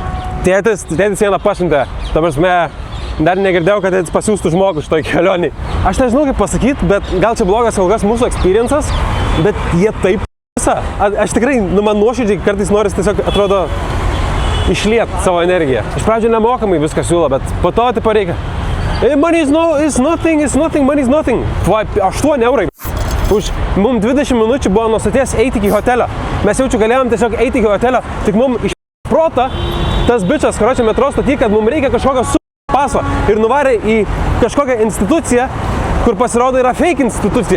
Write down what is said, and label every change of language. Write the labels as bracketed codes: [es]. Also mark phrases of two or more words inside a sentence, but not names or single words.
[lt] Tėtis vieną pasiuntė, ta prasme, dar negirdėjau, kad tėtis pasiūstų žmogų šitoj kelionį. Aš nežinau kaip pasakyti, bet gal čia blogas ilgas mūsų experiences, bet jie taip visą. Aš tikrai, man nuoširdžiai kartais noris tiesiog, atrodo, išliet savo energiją. Iš pradžio nemokamai viską siūlo, bet po to tipo reikia. [en] Money is nothing, money is nothing. [lt] 8 eurai. Už mums 20 minučių buvo nuo stoties eiti iki hotelio. Mes jaučiu galėjom tiesiog eiti iki hotelio, tik mums iš proto tas bičas, karočią metro stoty, kad mums reikia kažkokio paso ir nuvarė į kažkokią instituciją, kur pasirodo yra fake institucija.